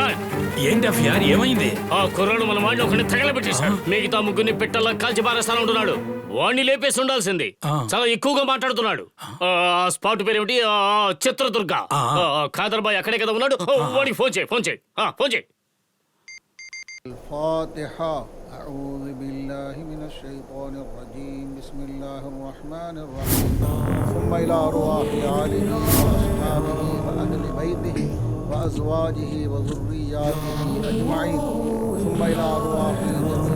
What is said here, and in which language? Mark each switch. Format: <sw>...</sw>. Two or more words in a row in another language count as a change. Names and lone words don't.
<te>ఏంటి అఫియార్ ఏమైంది ఆ కుర్రాడు మన వాడిని ఒకరిని తగలబెట్టేశాడు మిగతా ముగ్గురిని పెట్టల్లా కాల్చి పారేస్తాను ఉంటున్నాడు వాడిని లేపేసి ఉండాల్సింది చాలా ఎక్కువగా మాట్లాడుతున్నాడు ఆ స్పాట్ పేరేమిటి చిత్రదుర్గ ఖాదర్ బాయ్ అక్కడే కదా ఉన్నాడు వాడికి ఫోన్ చేయి ఫోన్ చేయి</te> <ar>الفاتحة أعوذ بالله من الشيطان الرجيم بسم الله الرحمن الرحيم ثم إلى أرواح آله وأصحابه وأهل بيته وأزواجه وذرياته أجمعين ثم إلى أرواح جميع</ar>